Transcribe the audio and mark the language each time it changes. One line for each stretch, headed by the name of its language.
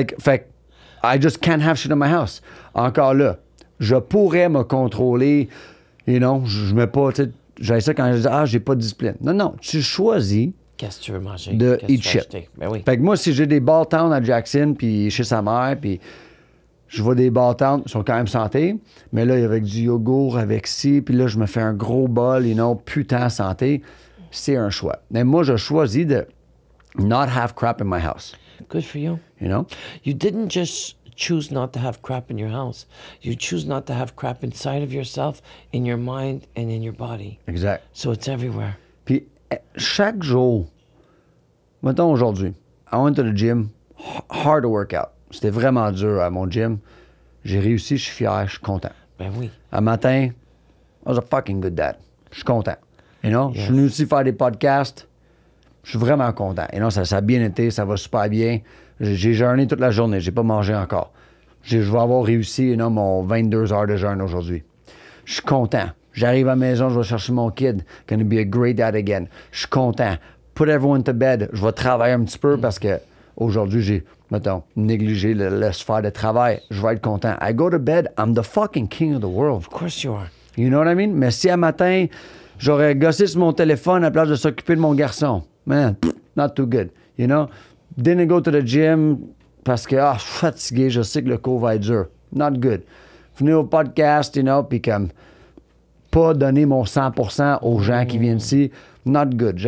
English: Fait I just can't have shit in my house.
French: Encore là, je pourrais me contrôler,
English: you know,
French: je mets pas, tu sais, j'ai ça quand je dis, j'ai pas de discipline. Non, non, tu choisis Qu'est-ce que tu veux manger? de Qu'est-ce que
English: eat
French: tu veux
English: shit.
French: acheter? Ben oui. Fait que moi, si j'ai des Balltown à Jackson, puis chez sa mère, puis je vois des Balltown, ils sont quand même santé, mais là, avec du yogourt, avec ci, puis là, je me fais un gros bol,
English: you know,
French: putain santé, c'est un choix. Mais moi, je choisis de
English: not have crap in my house. Good for you. You know? You didn't just choose not to have crap in your house. You choose not to have crap inside of yourself, in your mind, and in your body.
French: Exact.
English: So it's everywhere.
French: Puis chaque jour, mettons aujourd'hui,
English: I went to the gym, hard workout.
French: C'était vraiment dur à mon gym. J'ai réussi, je suis fier, je suis content. Ben oui. Un matin,
English: I was a fucking good dad.
French: Je suis content.
English: You know?
French: Je suis venu aussi faire des podcasts. Je suis vraiment content. Et non, ça a bien été, ça va super bien. J'ai jeûné toute la journée, j'ai pas mangé encore. Je vais avoir réussi,
English: you know,
French: mon 22 heures de jeûne aujourd'hui. Je suis content. J'arrive à la maison, je vais chercher mon kid.
English: Gonna be a great dad again.
French: Je suis content.
English: Put everyone to bed.
French: Je vais travailler un petit peu parce que aujourd'hui, j'ai, mettons, négligé la sphère de travail. Je vais être content.
English: I go to bed, I'm the fucking king of the world. Of course you are. You know what I mean?
French: Mais si un matin, j'aurais gossé sur mon téléphone à la place de s'occuper de mon garçon,
English: man, not too good. You know? Didn't go to the gym
French: parce que, je suis fatigué, je sais que le cours va être dur.
English: Not good.
French: Venir au podcast,
English: you know,
French: puis comme, pas donner mon 100% aux gens qui viennent ici.
English: Not good.